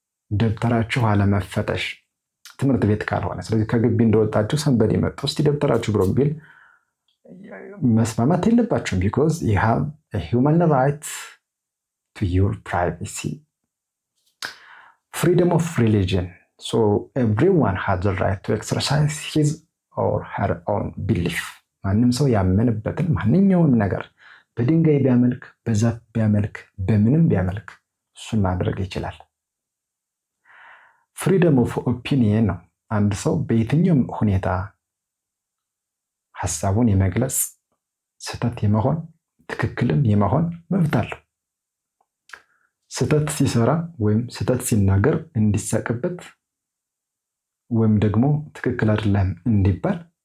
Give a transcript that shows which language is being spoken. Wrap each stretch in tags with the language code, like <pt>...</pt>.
<am>ደብተራችሁ አለመፈተሽ፣ ትምህርት ቤት ካልሆነ ስለዚህ ከግቢ እንደወጣችሁ ሰንበዴ መጥቶ እስቲ ደብተራችሁ ብሎ ቢል መስማማት የለባችሁም።</am> <en>because you have a human right to your privacy. Freedom of religion. So everyone has the right to exercise his or her own belief.</en> <am>ማንም ሰው ያመነበትን ማንኛውንም ነገር በድንጋይ ቢያመልክ፣ በዛፍ ቢያመልክ፣ በምንም ቢያመልክ እሱን ማድረግ ይችላል። ፍሪደም ኦፍ ኦፒኒየን ነው። አንድ ሰው በየትኛውም ሁኔታ ሀሳቡን የመግለጽ፣ ስህተት የመሆን፣ ትክክልም የመሆን መብት አለው። ስህተት ሲሰራ ወይም ስህተት ሲናገር እንዲሳቅበት ወይም ደግሞ ትክክል አይደለም እንዲባል</am>